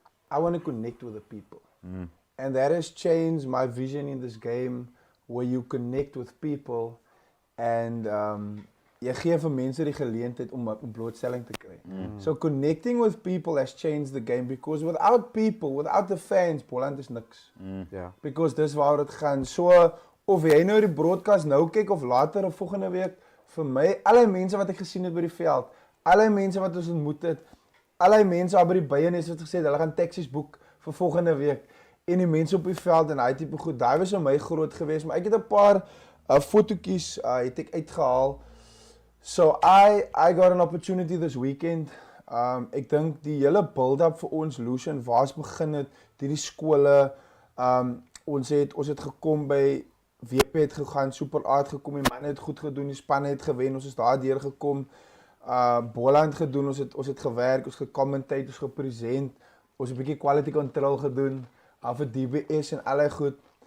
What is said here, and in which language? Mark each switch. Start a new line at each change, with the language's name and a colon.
English: I want to connect with the people. And that has changed my vision in this game, where you connect with people and
Afrikaans: jy gee vir mense die geleentheid om blootstelling te kry.
English: So connecting with people has changed the game, because without people, without the fans, Boland is niks. Yeah.
Afrikaans: Because dis waar dit gaan. So of jy nou die broadcast nou kyk of later of volgende week, vir my, alle mense wat ek gesien het by die veld, alle mense wat ons ontmoet het, alle mense by die byenes wat gesê het, hulle gaan taksies boek vir volgende week, en die mense op die veld en daai tipe goed, daai was vir my groot geweest, maar ek het 'n paar fotootjies het ek uitgehaal.
English: So I got an opportunity this weekend.
Afrikaans: Ek dink die hele build-up vir ons Lucian waar begin het, die skole, ons het gekom by WP het gegaan, Super A het gekom, die manne het goed gedoen, die spanne het gewen, ons is daar deur gekom. Boland gedoen, ons het gewerk, ons gecommentate, ons gepresent, ons het 'n bietjie quality control gedoen, vir DBS en allerlei goed.